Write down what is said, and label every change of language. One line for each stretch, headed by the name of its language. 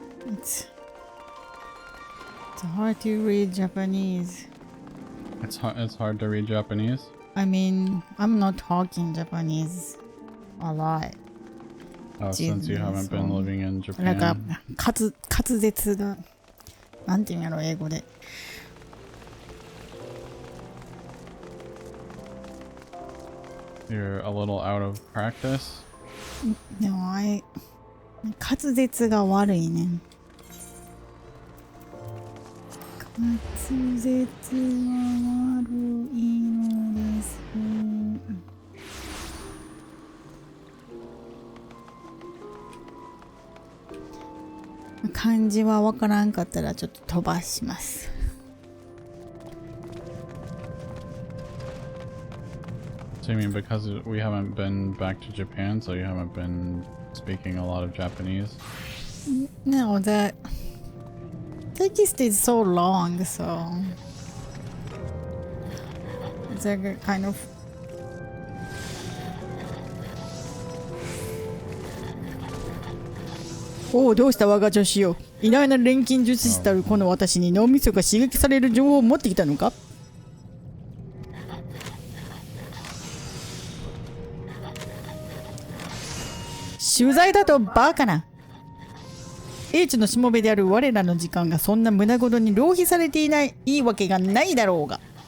English: It's hard to read Japanese. It's hard to read Japanese. I mean, I'm not talking Japanese a lot. Oh, since you haven't been living in
Japanese: なんか
English: Japan.
Japanese: 滑舌がなんていうんやろ英語で。
English: You're a little out of practice.
Japanese: でも滑舌が悪いねん。滑舌は悪いのです。漢字はわからんかったらちょっと飛ばします。
English: So you mean because we haven't been back to Japan, so you haven't been speaking a lot of Japanese? No, the text is so long, so it's like a kind of
Japanese: おお、どうした我が女子よ。偉大な錬金術師たるこの私に脳みそが刺激される情報を持ってきたのか。取材だとバカな。英知のしもべである我らの時間がそんな無駄ごとに浪費されていいわけがないだろうが。